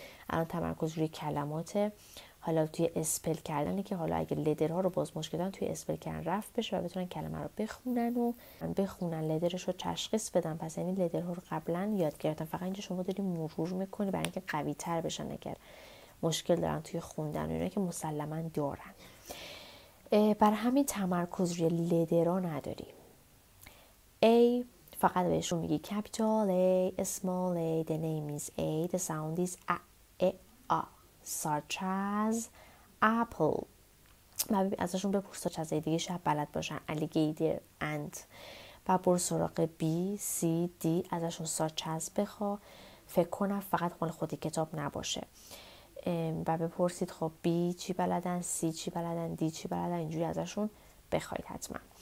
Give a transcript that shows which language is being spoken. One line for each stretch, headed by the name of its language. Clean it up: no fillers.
Persian: الان تمرکز روی کلمات، حالا توی اسپل کردنه که حالا اگه لدرها رو باز مشکل دارن توی اسپل کردن رفت بشه و بتونن کلمه رو بخونن لدرش رو تشخیص بدن. پس یعنی لدرها رو قبلا یاد گرفتن، فقط اینجا شما داری مرور میکنی برای اینکه قوی تر بشن اگر مشکل دارن توی خوندن و اینا که مسلما دارن. برای همین تمرکز روی لدرها نداری.
English: A
Persian: فقط بهشون میگی
English: capital A, small a, the name is A, the sound is A. such as apple.
Persian: ازشون بپرس
English: such as
Persian: دیگه شاید بلد باشن، alligator, ant. و برو سراغ B, C, D، ازشون
English: such as
Persian: بخوا. فکر کنم فقط مال خودی کتاب نباشه و بپرسید خب B چی بلدن، C چی بلدن، D چی بلدن، اینجوری ازشون بخواید حتما.